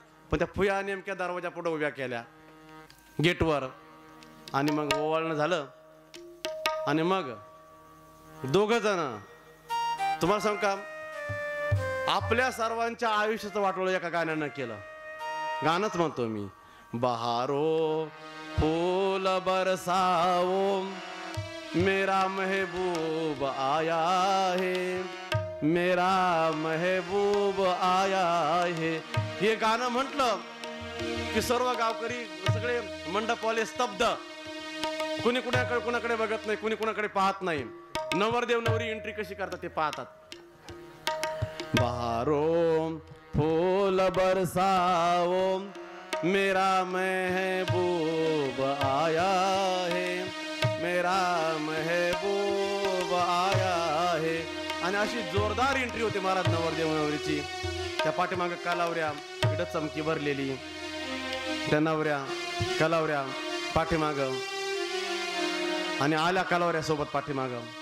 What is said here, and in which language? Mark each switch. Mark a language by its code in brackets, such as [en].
[mr] पण त्या फुया नेमक्या दरवाजा पुढे उभ्या केल्या गेटवर आणि मग ओवाळणं झालं आणि मग 2 जण, तुम्हाला सांग का, आपल्या सर्वांच्या आयुष्याचं वाटोळं एका गाण्यानं केलं. गाणंच म्हणतो मी, [hi] बहारो फूल बरसाओ मेरा महबूब आया है, मेरा महबूब आया है. [mr] हे गाणं म्हटलं की सर्व गावकरी सगळे मंडपवाले स्तब्ध. कुणी कुणाकडे बघत नाही, कुणी कुणाकडे पाहत नाही. नवरदेव नवरी एंट्री कशी करतात ते पाहतात. [hi] बहारो फूल बरसाओ मेरा महबूब आया है, मेरा महबूब आया है. [mr] आणि अशी जोरदार एंट्री होती महाराज नवरदेव नवरीची. त्या पाठीमागं कलावऱ्या, इकडं चमकी भरलेली, त्या नवऱ्या कलावऱ्या पाठीमागं आणि आल्या कलावऱ्या सोबत पाठीमागं.